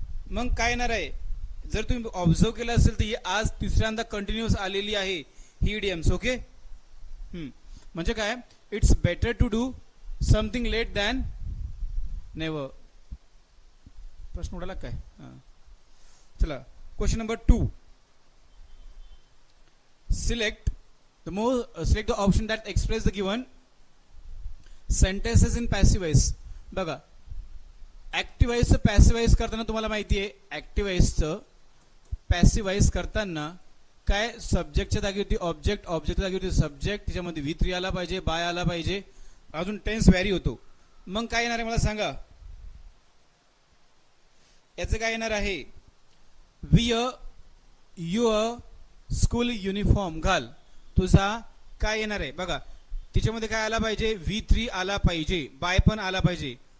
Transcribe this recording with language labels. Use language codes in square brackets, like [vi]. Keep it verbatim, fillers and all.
[mr] मग काय येणार आहे, जर तुम्ही ऑब्झर्व केलं असेल तर ही आज तिसऱ्यांदा कंटिन्युअस आलेली आहे ही इडियम्स. ओके, म्हणजे काय, [en] It's better to do something late than never. [mr] प्रश्न उडाला काय? हां, चला [en] Question number two. Select the more uh, select the option that express the given sentences in passive voice. [mr] बघा, ॲक्टिवाईजचं पॅसिवाईज करताना तुम्हाला माहिती आहे, ॲक्टिवाईजचं पॅसिवाईज करताना काय, सब्जेक्टच्या जागी होती ऑब्जेक्ट, ऑब्जेक्टच्या जागी होती सब्जेक्ट, त्याच्यामध्ये व्ही थ्री आला पाहिजे, बाय आला पाहिजे, अजून टेन्स व्हॅरी होतो. मग काय येणार आहे मला सांगा, याचं काय येणार आहे, [en] wear your school uniform, [mr] घाल तुझा, काय येणार आहे बघा, तिच्यामध्ये काय आला पाहिजे, व्ही थ्री आला पाहिजे, बाय पण आला पाहिजे.